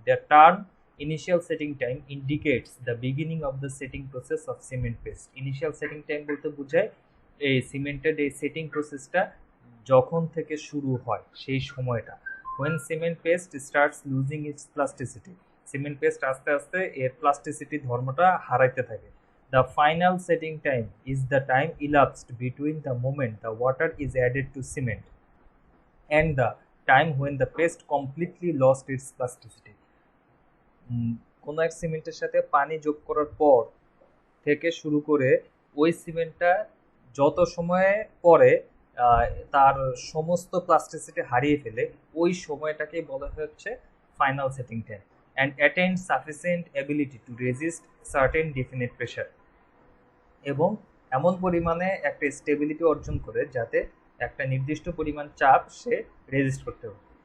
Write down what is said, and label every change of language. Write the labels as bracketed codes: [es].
[en] The term initial setting time indicates the beginning of the setting process of cement paste. [bn] Initial setting time বলতে বোঝায় এই সিমেন্টের এই setting প্রসেসটা যখন থেকে শুরু হয় সেই সময়টা। [en] when cement paste starts losing its plasticity, [bn] cement paste আস্তে আস্তে এর প্লাস্টিসিটি ধর্মটা হারাইতে থাকে। [en] The final setting time is the time elapsed between the moment the water is added to cement and the time when the paste completely lost its plasticity. [bn] কোনো এক সিমেন্টের সাথে পানি যোগ করার পর থেকে শুরু করে ওই সিমেন্টটা যত সময় পরে তার সমস্ত প্লাস্টিসিটি হারিয়ে ফেলে, ওই সময়টাকেই বলা হচ্ছে final setting time [en] and attain sufficient ability to resist certain definite pressure, [bn] এবং এমন পরিমাণে একটা স্টেবিলিটি অর্জন করে যাতে একটা নির্দিষ্ট পরিমাণ চাপ সে রেজিস্ট করতে পারে।